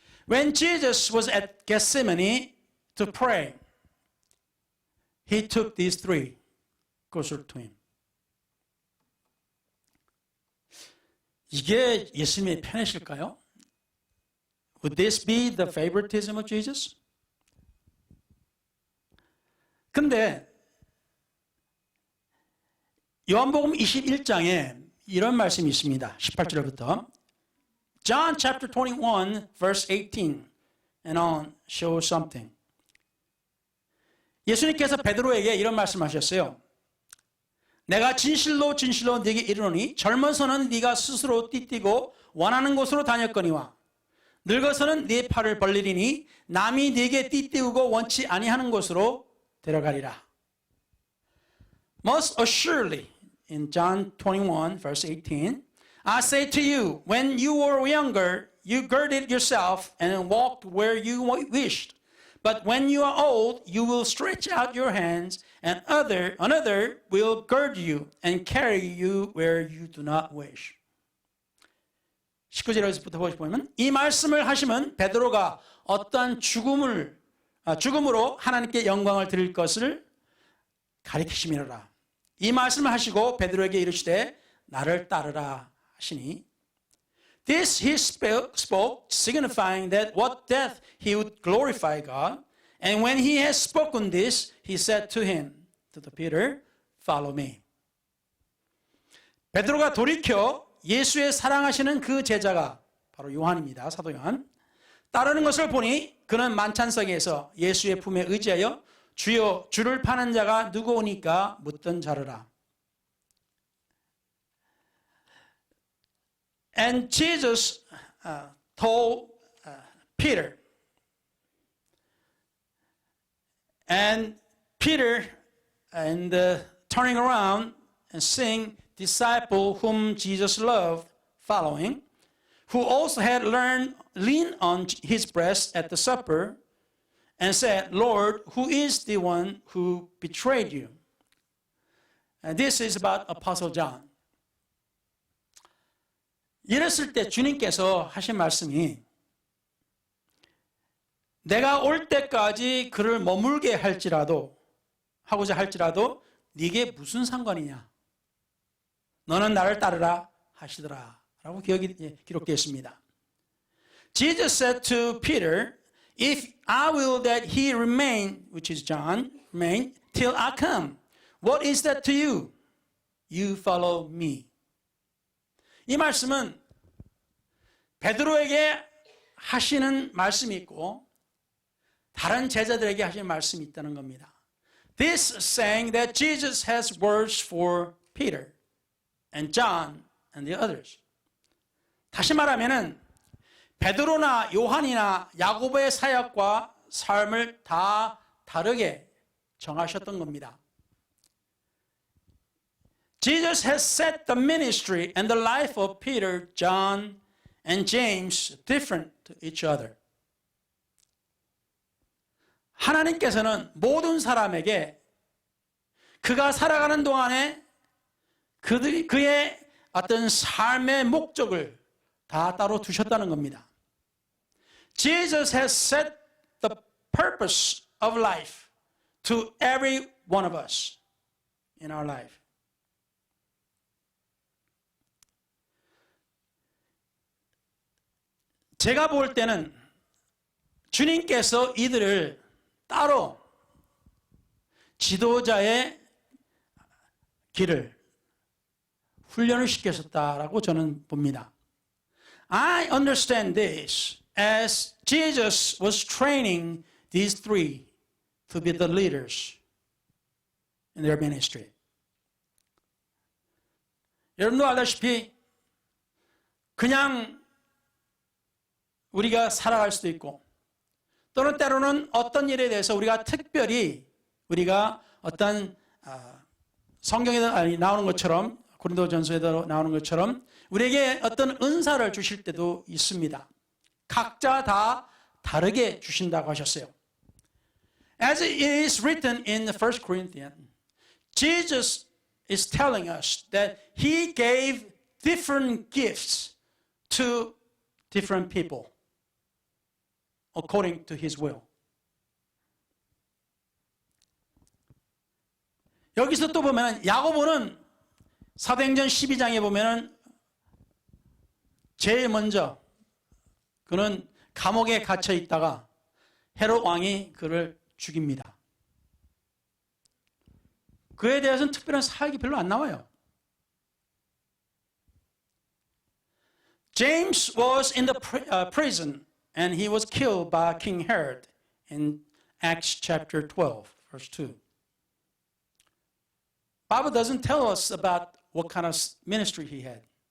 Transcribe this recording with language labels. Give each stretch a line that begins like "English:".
English: When Jesus was at Gethsemane to pray, he took these three closer to him.
Korean: 이게 예수님의 편이실까요?
English: Would this be the favoritism of Jesus?
Korean: 근데 요한복음 21장에 이런 말씀이 있습니다. 18절부터
English: John chapter 21 verse 18 and on shows something.
Korean: 예수님께서 베드로에게 이런 말씀하셨어요. 내가 진실로 진실로 네게 이르노니 젊어서는 네가 스스로 띠띠고 원하는 곳으로 다녔거니와 늙어서는 네 팔을 벌리리니 남이 네게 띠띠우고 원치 아니하는 곳으로 데려가리라.
English: Most assuredly, in John 21 verse 18, I say to you, when you were younger, you girded yourself and walked where you wished. But when you are old, you will stretch out your hands, and another will gird you and carry you where you do not wish.
Korean: 19절에서부터 보시면 이 말씀을 하시면 베드로가 어떠한 죽음으로 하나님께 영광을 드릴 것을 가리키심이로라. 이 말씀을 하시고 베드로에게 이르시되 나를 따르라 하시니
English: This he spoke, signifying that what death he would glorify God. And when he had spoken this, he said to Peter, follow me.
Korean: 베드로가 돌이켜 예수의 사랑하시는 그 제자가 바로 요한입니다. 사도 요한. 따르는 것을 보니 그는 만찬석에서 예수의 품에 의지하여 주여 주를 파는 자가 누구오니까 묻던 자르라.
English: And Jesus told Peter, and Peter, and turning around and seeing disciple whom Jesus loved following, who also had leaned on his breast at the supper, and said, Lord, who is the one who betrayed you? And this is about Apostle John.
Korean: 이랬을 때 주님께서 하신 말씀이 내가 올 때까지 그를 머물게 하고자 할지라도 네게 무슨 상관이냐? 너는 나를 따르라 하시더라 라고 기록되어 있습니다.
English: Jesus said to Peter, if I will that he remain, which is John, remain till I come, what is that to you? You follow me.
Korean: 이 말씀은 베드로에게 하시는 말씀이 있고 다른 제자들에게 하시는 말씀이 있다는 겁니다.
English: This saying that Jesus has words for Peter and John and the others.
Korean: 다시 말하면은 베드로나 요한이나 야고보의 사역과 삶을 다 다르게 정하셨던 겁니다.
English: Jesus has set the ministry and the life of Peter, John, and James different to each other.
Korean: 하나님께서는 모든 사람에게 그가 살아가는 동안에 그의 어떤 삶의 목적을 다 따로 두셨다는 겁니다.
English: Jesus has set the purpose of life to every one of us in our life.
Korean: 제가 볼 때는 주님께서 이들을 따로 지도자의 길을 훈련을 시켰었다라고 저는 봅니다.
English: I understand this as Jesus was training these three to be the leaders in their ministry.
Korean: 여러분도 알다시피 그냥 우리가 살아갈 수도 있고 또는 때로는 어떤 일에 대해서 우리가 특별히 우리가 어떤 성경에 나오는 것처럼 고린도전서에도 나오는 것처럼 우리에게 어떤 은사를 주실 때도 있습니다. 각자 다 다르게 주신다고 하셨어요.
English: As it is written in the 1 Corinthians, Jesus is telling us that he gave different gifts to different people according to his will.
Korean: 여기서 또 보면 야고보는 사도행전 12장에 보면 제일 먼저 그는 감옥에 갇혀 있다가 헤롯 왕이 그를 죽입니다. 그에 대해서는 특별한 사역이 별로 안 나와요.
English: James was in the prison and he was killed by King Herod in Acts chapter 12, verse 2. Bible doesn't tell us about what kind of ministry he had.